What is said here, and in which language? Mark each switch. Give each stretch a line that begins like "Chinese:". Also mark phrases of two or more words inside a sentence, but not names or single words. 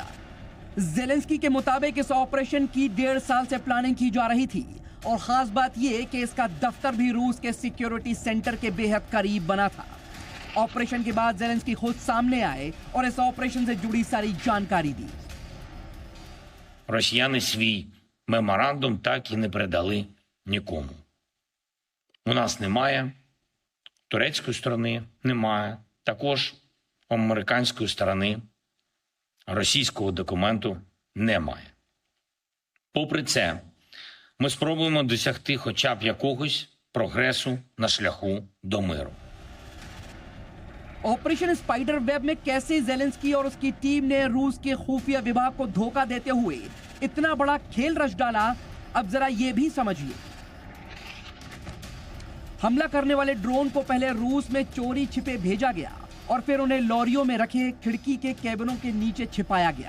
Hindi: ज़ेलेंस्की के मुताबिक इस ऑपरेशन की 1.5 साल से प्लानिंग की जा रही थी। और खास बात यह कि इसका दफ्तर भी रूस के
English: security center
Hindi: के बेहद करीब बना था। ऑपरेशन के बाद ज़ेलेंस्की खुद सामने आए और इस ऑपरेशन से जुड़ी सारी जानकारी दी।
Ukrainian: Росіяни свій меморандум так і не передали нікому. У нас немає, турецької сторони немає, також у американської сторони російського документу немає. Попри це, ми спробуємо досягти хоча б якогось прогресу на шляху до миру.
Hindi: ऑपरेशन स्पाइडर वेब में कैसे ज़ेलेंस्की और उसकी टीम ने रूस के खुफिया विभाग को धोखा देते हुए इतना बड़ा खेल रच डाला, अब जरा ये भी समझिए। हमला करने वाले ड्रोन को पहले रूस में चोरी छिपे भेजा गया और फिर उन्हें लॉरियों में रखे खिड़की के कैबिनों के नीचे छिपाया गया।